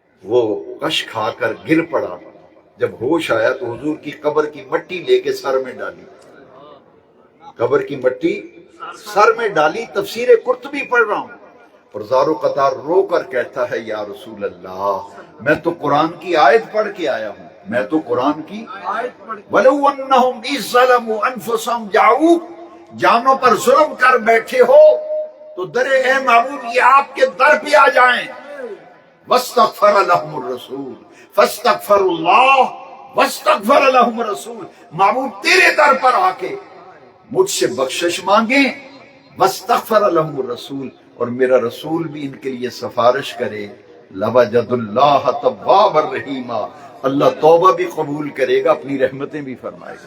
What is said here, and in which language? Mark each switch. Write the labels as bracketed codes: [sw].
[ur] وہ کش کھا کر گر پڑا، جب ہوش آیا تو حضور کی قبر کی مٹی لے کے سر میں ڈالی، قبر کی مٹی سر میں ڈالی۔ تفسیر قرطبی پڑھ رہا ہوں اور زارو قطار رو کر کہتا ہے یا رسول اللہ میں تو قرآن کی آیت پڑھ کے آیا ہوں، میں تو قرآن کی [ar] وَلَوْ أَنَّهُمْ إِذْ ظَّلَمُوا أَنفُسَهُمْ جَاءُوكَ، [ur] جانوں پر ظلم کر بیٹھے ہو تو درے اے محبوب یہ آپ کے در پہ آ جائیں. [ar] واستغفر لهم الرسول فاستغفر اللہ واستغفر لهم الرسول. [ur] محبوب تیرے در پر آ کے مجھ سے بخشش مانگیں. [ar] واستغفر لهم الرسول، [ur] اور میرا رسول بھی ان کے لیے سفارش کرے. [ar] لوجد اللہ توابا رحیما، [ur] اللہ توبہ بھی قبول کرے گا، اپنی رحمتیں بھی فرمائے گا.